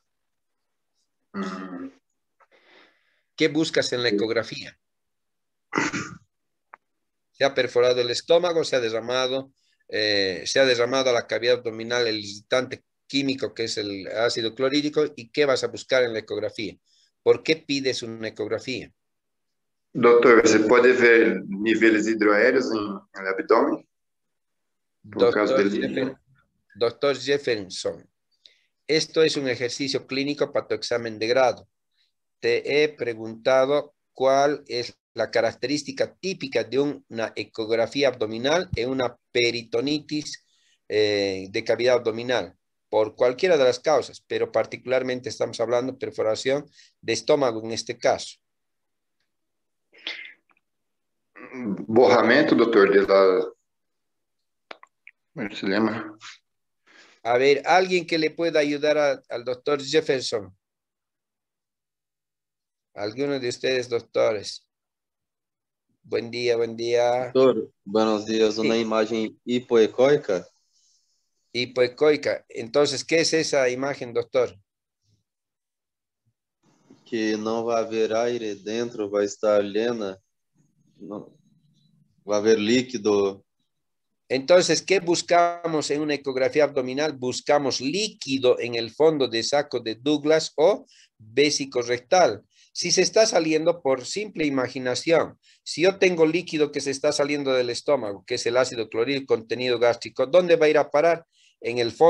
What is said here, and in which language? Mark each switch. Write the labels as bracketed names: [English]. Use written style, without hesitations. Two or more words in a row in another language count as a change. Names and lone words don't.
[Spanish] ¿Qué buscas en la ecografía? Se ha perforado el estómago, se ha derramado a la cavidad abdominal el irritante químico que es el ácido clorhídrico. ¿Y qué vas a buscar en la ecografía? ¿Por qué pides una ecografía? [Portuguese] Doutor, você pode ver níveis hidroaéreos no abdômen? [Spanish] Doctor Jefferson, esto es un ejercicio clínico para tu examen de grado. Te he preguntado cuál es la característica típica de una ecografía abdominal en una peritonitis de cavidad abdominal, por cualquiera de las causas, pero particularmente estamos hablando de perforación de estómago en este caso. [Portuguese] Borramento, doutor, se lembra? [Spanish] A ver, alguien que le pueda ayudar al doctor Jefferson. Alguno de ustedes, doctores. Buen día, buen día. Doutor, buenos días. Una imagen hipoecóica. Hipoecoica. Entonces, ¿qué es esa imagen, doctor? [Portuguese] Que não vai haver aire dentro, vai estar llena. [Spanish] No, va a haber líquido. Entonces, ¿qué buscamos en una ecografía abdominal? Buscamos líquido en el fondo de saco de Douglas o vésico-rectal. Si se está saliendo por simple imaginación, si yo tengo líquido que se está saliendo del estómago, que es el ácido clorhídrico contenido gástrico, ¿dónde va a ir a parar?